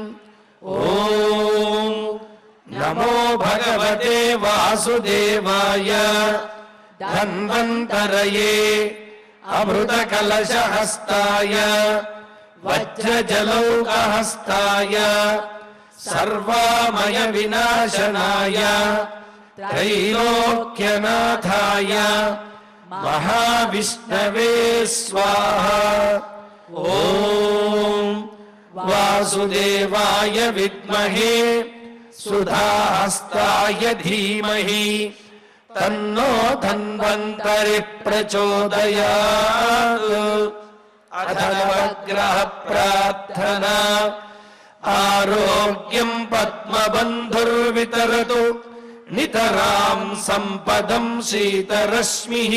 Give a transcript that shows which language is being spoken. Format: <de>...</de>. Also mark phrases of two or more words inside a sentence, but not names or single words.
<sa>ఓం నమో భగవతే వాసుదేవాయ ధన్వంతరయే అమృతకలశహస్తాయ వజ్రజలౌకహస్తాయ సర్వామయ వినాశనాయ త్రైలోక్యనాథాయ మహావిష్ణవే స్వాహా. ఓం వాసుదేవాయ విద్మహే सुधाहस्ताय धीमहि तन्नो धन्वन्तरि प्रचोदयात्। अथ नवग्रह प्रार्थना। आरोग्यं पद्मबन्धुर्वितरतु नितरां सम्पदं शीतरश्मिः।</sa>